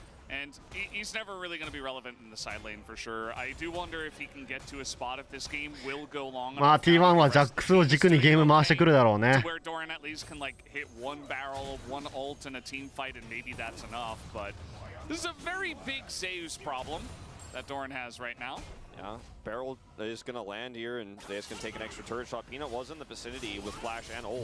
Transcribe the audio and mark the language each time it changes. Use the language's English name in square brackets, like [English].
[English] And he's never really going to be relevant in the side lane for sure. I do wonder if he can get to a spot if this game will go long enough. [Japanese] まあ T1 はジャックスを軸にゲーム回してくるだろうね。 [English] Where Doran at least can like hit one barrel, one ult in a team fight, and maybe that's enough. But this is a very big Zeus problem that Doran has right now. Yeah, barrel is going to land here, and Zeus can take an extra turret shot. Peanut was in the vicinity with flash and ult.